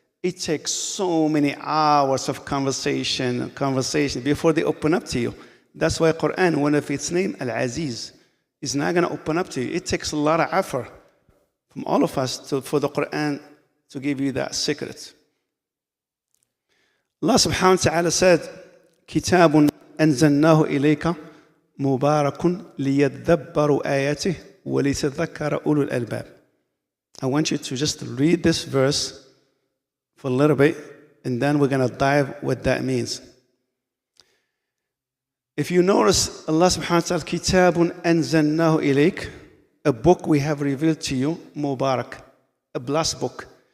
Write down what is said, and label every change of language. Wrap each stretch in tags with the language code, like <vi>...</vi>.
<en>It takes so many hours of conversation before they open up to you. That's why Quran, one of its name, Al-Aziz, is not going to open up to you. It takes a lot of effort from all of us for the Quran to give you that secret.</en> <ar>Allah subhanahu wa ta'ala said, كِتَابٌ أَنزَلْنَاهُ إِلَيْكَ مُبَارَكٌ لِيَدَّبَّرُوا آيَاتِهِ وَلِيَتَذَكَّرَ أُولُو الْأَلْبَابِ.</ar> <en>I want you to just read this verse for a little bit, and then we're going to dive what that means. If you notice, Allah subhanahu wa ta'ala,</en> <ar>Kitabun anzalnahu ilayk,</ar> <en>a book we have revealed to you, Mubarak, a blessed book.</en>